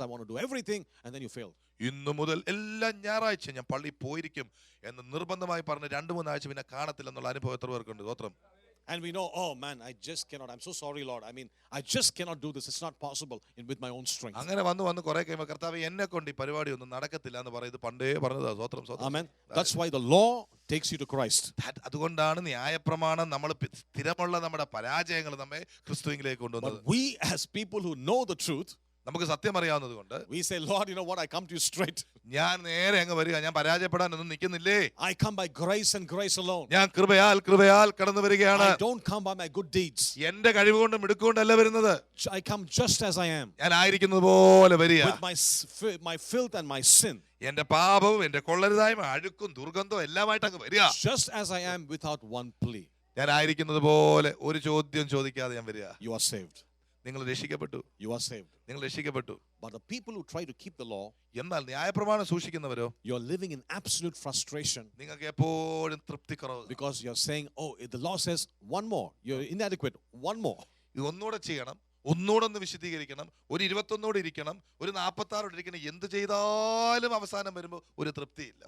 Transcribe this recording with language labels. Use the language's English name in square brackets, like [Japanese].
[English] I want to do everything. And then you fail. [Malayalam] ഇന്നു മുതൽ എല്ലാ ഞായറാഴ്ച ഞാൻ പള്ളിയിൽ പോയിരിക്കും എന്ന് നിർബന്ധമായി പറഞ്ഞ് 2-3 ആഴ്ച പിന്നെ കാണത്തില്ലെന്നുള്ള അനുഭവം എത്ര പേർക്കുണ്ട്? സ്തോത്രം. [English] And we know, oh man, I just cannot. I'm so sorry, Lord. I mean, I just cannot do this. It's not possible with my own strength. [Malayalam] അങ്ങനെ വന്ന് കുറെ കഴിയുമ്പോൾ കർത്താവേ എന്നെ കൊണ്ട് ഈ പരിപാടി ഒന്നും നടക്കത്തില്ല എന്ന് പറയുന്നത് പണ്ടേ പറഞ്ഞതാ. സ്തോത്രം, സ്തോത്രം. [English] Amen. That's why the law takes you to Christ. [Malayalam] അതുകൊണ്ടാണ് ന്യായപ്രമാണം നമ്മൾ സ്ഥിരമുള്ള നമ്മുടെ പരാജയങ്ങൾ നമ്മെ ക്രിസ്തുവിലേക്ക് കൊണ്ടുവന്നത്. [English] But we as people who know the truth, [Malayalam] നമുക്ക് സത്യം അറിയാവുന്നത് കൊണ്ട് [English] we say, Lord, you know what? I come to you straight. [Malayalam] ഞാൻ നേരെ അങ്ങ് വരിക. ഞാൻ പരാജയപ്പെടാനൊന്നും നിൽക്കുന്നില്ലേ. [English] I come by grace and grace alone. [Malayalam] ഞാൻ കൃപയാൽ കടന്നു വരികയാണ്. [English] I don't come by my good deeds. [Malayalam] എന്റെ കഴിവ് കൊണ്ടും മിടുക്കൊണ്ടല്ല വരുന്നത്. [English] I come just as I am. [Malayalam] ഞാൻ ആയിരിക്കുന്നത് പോലെ വരിക. [English] With my filth and my sin. [Malayalam] എന്റെ പാപവും എന്റെ കൊള്ളരുതായ്മ അഴുക്കും ദുർഗന്ധവും എല്ലാമായിട്ട് അങ്ങ് വരിക. [English] Just as I am without one plea. [Malayalam] ഞാൻ ആയിരിക്കുന്നത് പോലെ ഒരു ചോദ്യം ചോദിക്കാതെ ഞാൻ വരിക. [English] You are saved. [Malayalam] നിങ്ങൾ രക്ഷിക്കപ്പെട്ടു. [English] You are saved. [Malayalam] നിങ്ങൾ രക്ഷിക്കപ്പെട്ടു. [English] But the people who try to keep the law, [Malayalam] എന്നാൽ ന്യായപ്രമാണം സൂക്ഷിക്കുന്നവരോ, [English] you're living in absolute frustration. [Malayalam] നിങ്ങൾക്ക് എപ്പോഴും തൃപ്തിക്കുറവ്. [English] Because you're saying, oh, the law says one more. You're inadequate. One more. [Malayalam] ഇത് ഒന്നുകൂടെ ചെയ്യണം, ഒന്നുകൂടെ ഒന്ന് വിശദീകരിക്കണം, ഒരു 21 ഇരിക്കണം, ഒരു 46 ഇരിക്കണം. എന്ത് ചെയ്താലും അവസാനം വരുമ്പോൾ ഒരു തൃപ്തിയില്ല.